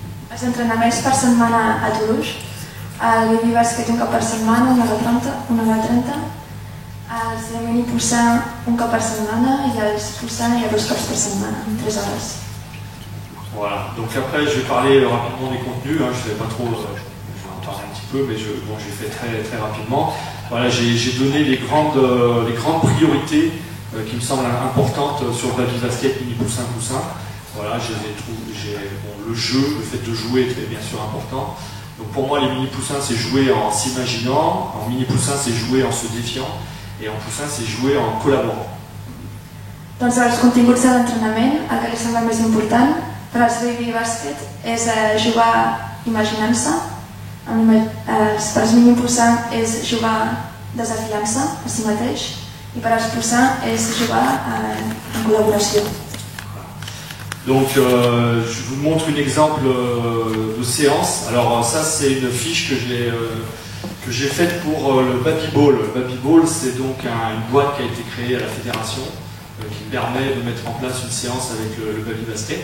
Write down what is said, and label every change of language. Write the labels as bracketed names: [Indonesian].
[Catalan] Els entrenaments per setmana a Toulouse, el baby basket un cop per setmana, 1h30, els de mini poussins un cop per setmana i els poussins hi ha 2 cops per setmana, 3 hores. [French] Voilà, donc après je vais parler rapidement des contenus, je ne sais pas trop, je vais en parler un petit peu, mais j'ai fait très rapidement. Voilà, j'ai donné les grandes priorités qui me semblent importantes sur le baby basket mini poussin. Voilà, le jeu, le fait de jouer est bien sûr important. Donc pour moi les mini poussins c'est jouer en s'imaginant, en mini poussin c'est jouer en se défiant, et en poussin c'est jouer en collaborant. [Catalan] Doncs els continguts de l'entrenament, el que li sembla més important per als baby basket és jugar imaginant-se, per als mini poussins és jugar desafiant-se a si mateix, i per als poussins és jugar en collaboració. [French] Donc je vous montre un exemple de séance. Alors ça c'est une fiche que j'ai faite pour le Baby Ball. Le Baby Ball c'est donc une boîte qui a été créée à la fédération qui permet de mettre en place une séance avec le Baby Basket.